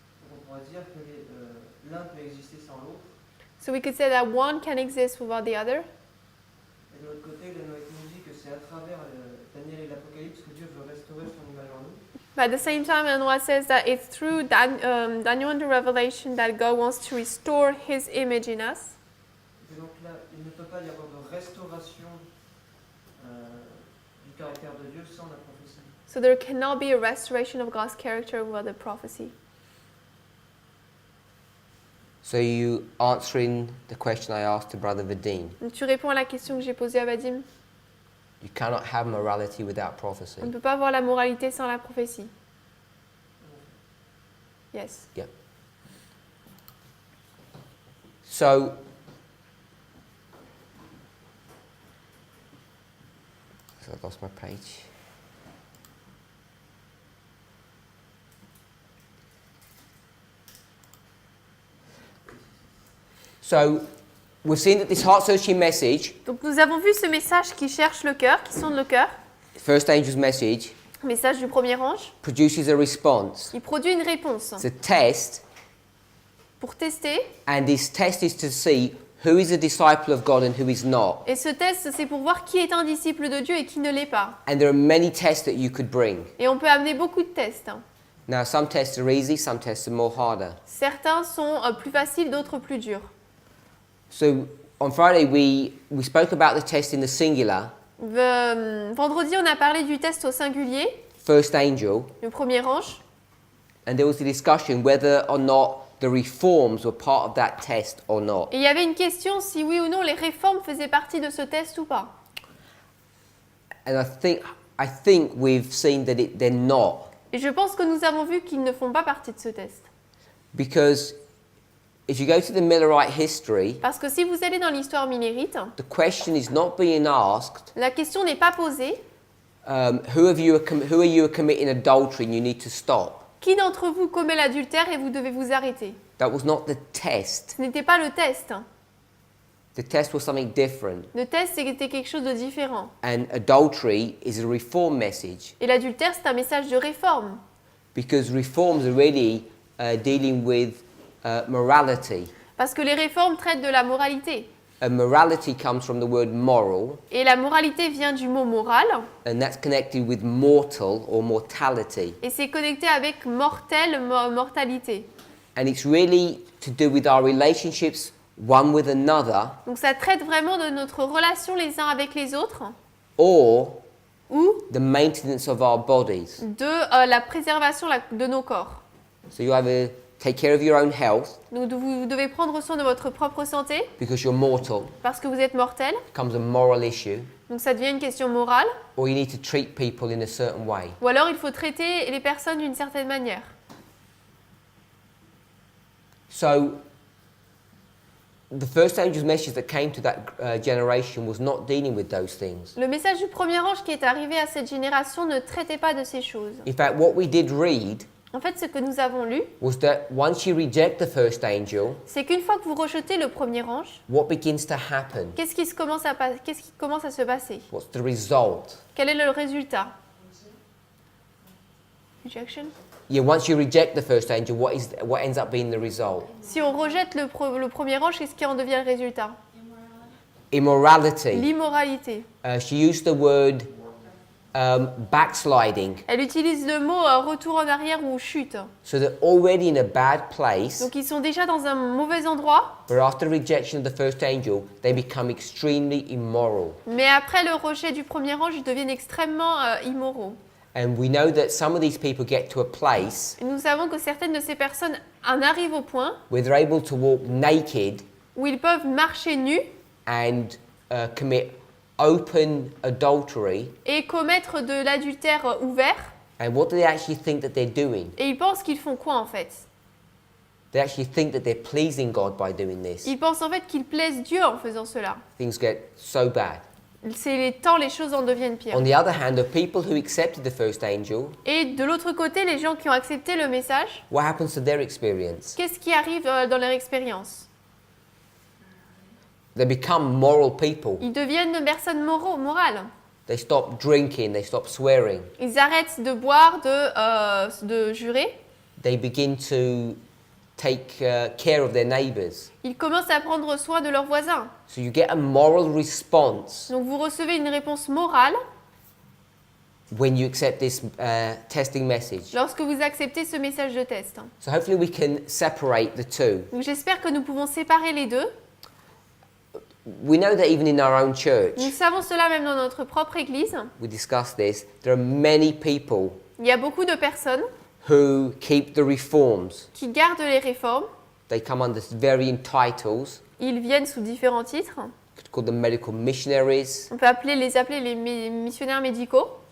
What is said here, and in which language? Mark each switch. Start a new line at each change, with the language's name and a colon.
French: Donc on pourrait dire que l'un peut exister sans l'autre,
English: So we could say that one can exist without the other.
French: et de l'autre côté, la Noël nous dit que c'est à travers Daniel et l'Apocalypse que Dieu veut restaurer son image en nous.
English: But at the same time, Anoa says that it's through Daniel and the Revelation that God wants to restore his image in us.
French: Et donc là, il ne peut pas y avoir de restauration du caractère de Dieu sans la prophétie.
English: So there cannot be a restoration of God's character without the prophecy. So you answering the question I asked to Brother Vadim.
French: Donc tu réponds à la question que j'ai posée à Vadim.
English: You cannot have morality without prophecy.
French: On ne peut pas avoir la moralité sans la prophétie.
English: Yes. So I lost my page. So we've seen that this heart-searching message,
French: Donc nous avons vu ce message qui cherche le cœur, qui sonde le cœur,
English: first angel's message,
French: message du premier ange.
English: produces a response.
French: Il produit une réponse
English: It's a test,
French: pour tester.
English: and this test is to see who is a disciple of God and who is not.
French: Et ce test, c'est pour voir qui est un disciple de Dieu et qui ne l'est pas.
English: And there are many tests that you could bring.
French: Et on peut amener beaucoup de tests.
English: Now, some tests are easy, some tests are more harder.
French: Certains sont plus faciles, d'autres plus durs.
English: So on Friday, we spoke about the test in the singular,
French: Vendredi, on a parlé du test au singulier,
English: first angel,
French: le premier ange.
English: and there was a discussion whether or not the reforms were part of that test or not.
French: Et il y avait une question si oui ou non les réformes faisaient partie de ce test ou pas.
English: And I think we've seen that they're not,
French: Et je pense que nous avons vu qu'ils ne font pas partie de ce test.
English: because if you go to the Millerite history,
French: Parce que si vous allez dans l'histoire minérite,
English: the question is not being asked,
French: la question n'est pas posée
English: who are you committing adultery and you need to stop.
French: qui d'entre vous commet l'adultère et vous devez vous arrêter.
English: That was not the test.
French: Ce n'était pas le test.
English: The test was something different.
French: Le test, c'était quelque chose de différent.
English: And adultery is a reform message,
French: Et l'adultère, c'est un message de réforme.
English: because reforms are really dealing with morality.
French: Parce que les réformes traitent de la moralité.
English: And morality comes from the word moral,
French: Et la moralité vient du mot moral,
English: and that's connected with mortal or mortality.
French: et c'est connecté avec mortel, mortalité.
English: And it's really to do with our relationships one with another,
French: Donc ça traite vraiment de notre relation les uns avec les autres,
English: or
French: ou
English: the maintenance of our bodies.
French: de la préservation de nos corps.
English: So you either take care of your own health
French: Donc vous devez prendre soin de votre propre santé,
English: because you're mortal,
French: parce que vous êtes mortel,
English: it becomes a moral issue,
French: donc ça devient une question morale,
English: or you need to treat people in a certain way.
French: ou alors il faut traiter les personnes d'une certaine manière.
English: So the first angel's message that came to that generation was not dealing with those things.
French: Le message du premier ange qui est arrivé à cette génération ne traitait pas de ces choses.
English: In fact, what we did read
French: En fait, ce que nous avons lu,
English: was that once you reject the first angel,
French: c'est qu'une fois que vous rejetez le premier ange,
English: what begins to happen?
French: qu'est-ce qui commence à se passer?
English: What's the result?
French: Quel est le résultat?
English: Rejection? Yeah, once you reject the first angel, what ends up being the result?
French: Si on rejette le premier ange, qu'est-ce qui en devient le résultat?
English: Immorality.
French: L'immoralité.
English: She used the word backsliding.
French: Elle utilise le mot retour en arrière ou chute.
English: So they're already in a bad place,
French: Donc ils sont déjà dans un mauvais endroit,
English: but after rejection of the first angel, they become extremely immoral.
French: mais après le rejet du premier ange, ils deviennent extrêmement immoraux.
English: And we know that some of these people get to a place
French: Et nous savons que certaines de ces personnes en arrivent au point
English: where they're able to walk naked
French: où ils peuvent marcher nus
English: and commit open adultery.
French: et commettre de l'adultère ouvert.
English: And what do they actually think that they're doing?
French: Et ils pensent qu'ils font quoi en fait?
English: They actually think that they're pleasing God by doing this.
French: Ils pensent en fait qu'ils plaisent Dieu en faisant cela.
English: Things get so bad.
French: C'est les temps, les choses en deviennent pires.
English: On the other hand, the people who accepted the first angel,
French: Et de l'autre côté, les gens qui ont accepté le message,
English: what happens to their experience?
French: qu'est-ce qui arrive dans leur expérience?
English: They become moral people.
French: Ils deviennent des personnes morales.
English: They stop drinking, they stop swearing.
French: Ils arrêtent de boire, de jurer.
English: They begin to take care of their neighbors.
French: Ils commencent à prendre soin de leurs voisins.
English: So you get a moral response
French: Donc vous recevez une réponse morale
English: when you accept this testing message.
French: lorsque vous acceptez ce message de test.
English: So hopefully we can separate the two.
French: Donc j'espère que nous pouvons séparer les deux.
English: We know that even in our own church,
French: Nous savons cela même dans notre propre église.
English: we discussed this, there are many people
French: Il y a beaucoup de personnes
English: who keep the reforms.
French: qui gardent les réformes.
English: They come under varying titles.
French: Ils viennent sous différents titres.
English: You could call them medical missionaries,
French: On peut les appeler les missionnaires médicaux,